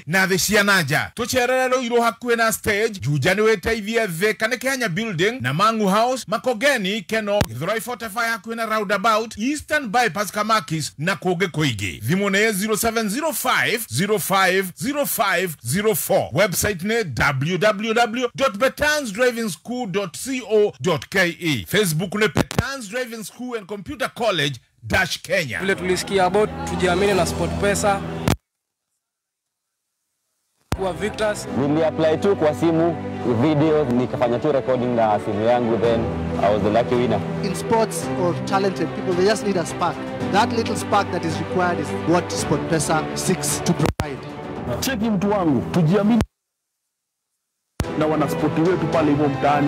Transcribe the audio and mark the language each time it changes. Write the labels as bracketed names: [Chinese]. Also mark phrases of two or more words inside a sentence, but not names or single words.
[Kikuyu] na thi cia nanja tucerere Ruiru hakuhi na stage Juja ni witeithie Thika ni Kenya Building na Mangu House Makogeni Keno Githurai 45 hakuhi na Roundabout Eastern Bypass Kamakis na kungi kuingi thimu ni 0705050504 website ni www.betansdrivingschool.co.ke Facebook ni Petans Driving School and Computer College Kenya. [Swahili] Vile tulisikia about tujiamini na SportPesa kwa Victors. Nili apply tu kwa simu video nikafanya tu recording na simu yangu [English] then I was the lucky winner. In sports or talented people they just need a spark. That little spark that is required is what SportPesa seeks to provide. [Swahili] Cheki mtu wangu tujiamini na wanaspoti wetu pale hivyo mtaani.